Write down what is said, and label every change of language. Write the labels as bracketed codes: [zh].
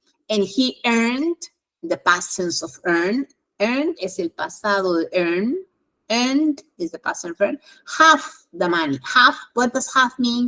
[en] And he earned, the past tense of earn. [es] Earn es el pasado de earn. [en] Earned is the past tense of earn. Half the money. Half, what does half mean?